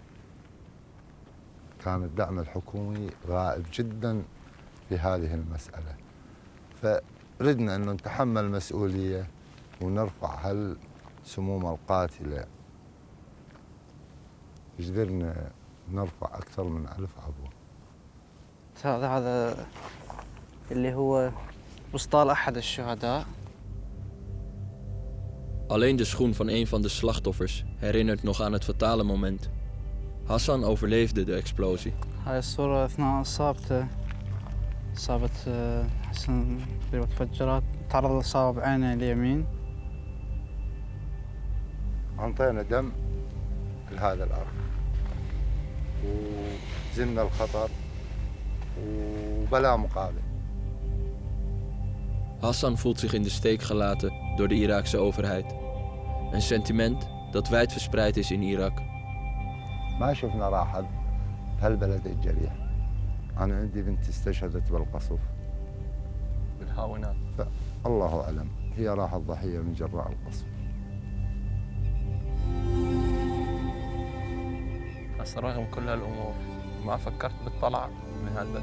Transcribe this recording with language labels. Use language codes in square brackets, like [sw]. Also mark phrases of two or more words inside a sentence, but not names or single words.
[ar] كان الدعم الحكومي غائب جدا في هذه المسألة، فردنا أنه نتحمل مسؤولية ونرفع هالسموم القاتلة. قدرنا نرفع أكثر من 1000 عبوة. هذا اللي هو بسطال أحد الشهداء. [nl] Alleen de schoen van een van de slachtoffers herinnert nog aan het fatale moment. Hassan overleefde de explosie. [ar] هاي الصورة أثناء إصابته، إصابة حسن بالمتفجرات، تعرض للإصابة بعينه اليمين. أنطينا دم لهذا الأرض وزلنا الخطر وبلا مقابل. [nl] Hassan voelt zich in de steek gelaten door de Iraakse overheid. Een sentiment dat wijdverspreid is in Irak. [ar] ما شفنا راحة بهالبلد الجريح. أنا عندي بنت استشهدت بالقصف. بالهاونات. الله أعلم هي راحت ضحية من جراء القصف. بس رغم كل هالأمور ما فكرت بالطلعة من هالبلد؟